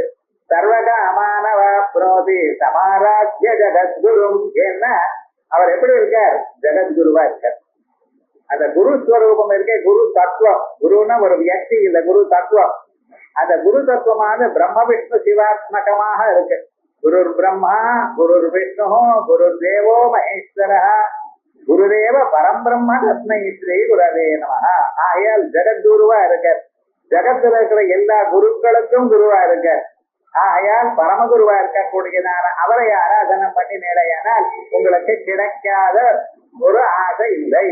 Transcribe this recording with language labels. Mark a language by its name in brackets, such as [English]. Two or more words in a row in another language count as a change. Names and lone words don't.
[Sanskrit] सर्वकामानव आप्नोति समाराध्य जगद्गुरुम्. [Tamil] ஏன்னா அவர் எப்படி இருக்கார்? ஜெகத்குருவா இருக்கார். அந்த குரு ஸ்வரூபம் இருக்க, குரு தத்துவம். குருன்னா ஒரு வியக்தி இல்ல, குரு தத்துவம். அந்த குரு தத்துவமானது பிரம்ம விஷ்ணு சிவாத்மகமாக இருக்கு. [Sanskrit] गुरुर् ब्रह्मा गुरुर् विष्णु गुरुर् देवो महेश्वर गुरुदेव परब्रह्म तस्मै श्री गुरवे नमः. [Tamil] ஆகையால் ஜெகத்குருவா இருக்க, ஜகத்துல இருக்கிற எல்லா குருக்களுக்கும் குருவா இருக்க. ஆகையால் பரமகுருவா இருக்கக்கூடியதான அவரை ஆராதனை பண்ணி நேரையானால் உங்களுக்கு கிடைக்காத ஒரு ஆசை இல்லை.